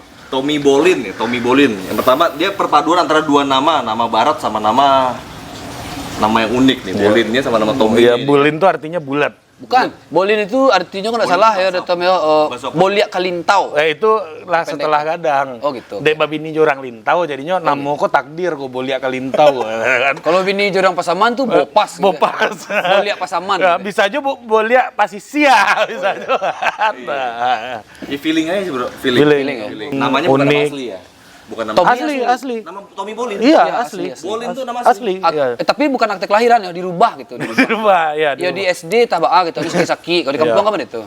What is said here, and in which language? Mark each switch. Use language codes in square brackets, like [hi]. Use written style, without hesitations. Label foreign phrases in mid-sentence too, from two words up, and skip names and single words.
[id] Tommy Bolin ya, Tommy Bolin. Yang pertama dia perpaduan antara dua nama barat sama nama yang unik nih. Bolinnya sama nama Tommy. Iya, ini. bulin tuh artinya bulat. Bukan, bolin itu artinya kan nggak salah ya Datom ya. [min] Boliak kalintau. Itu lah setelah gadang. [id] Oh, gitu. [min] Dek babini jorang lintau jadinya namo kok takdir kok boliak kalintau kan. Kalau bini jorang pasaman tuh bopas. Bopas. Boliak pasaman. [id] Ya, bisa aja boliak pasisia bisa aja. Nah. Ya feeling aja sih, Bro. Feeling. Feeling, ya? Feeling. Namanya bukan nama Unik. asli ya. Bukan nama Asli. Nama Tommy Bolin. Iya, Iya, asli. asli. Bolin tuh nama Asli. Iya. Tapi bukan akte kelahiran ya, dirubah gitu. Di rumah, ya. Ya di SD tabaa gitu, di Saki. Kalau di kampung kan itu.